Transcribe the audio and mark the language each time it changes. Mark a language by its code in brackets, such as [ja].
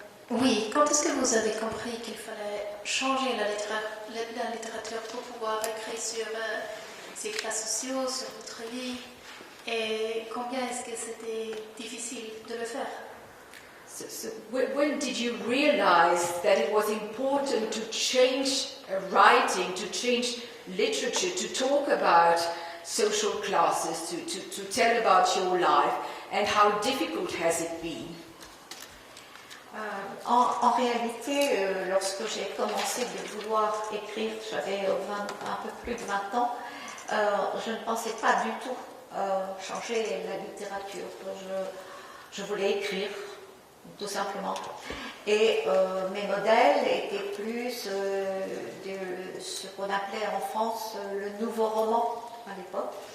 [fr] Oui, quand est-ce que vous avez compris qu'il fallait changer la littérature pour pouvoir écrire sur ces cas sociaux, sur votre vie, et combien est-ce que c'était difficile de le faire? [en] So when did you realize that it was important to change writing, to change literature, to talk about social classes, to tell about your life, and how difficult has it been? [fr] En réalité, lorsque j'ai commencé de vouloir écrire, j'avais un peu plus de 20 ans, je ne pensais pas du tout changer la littérature. Je voulais écrire, tout simplement. Et mes modèles étaient plus de ce qu'on appelait en France le nouveau roman à l'époque.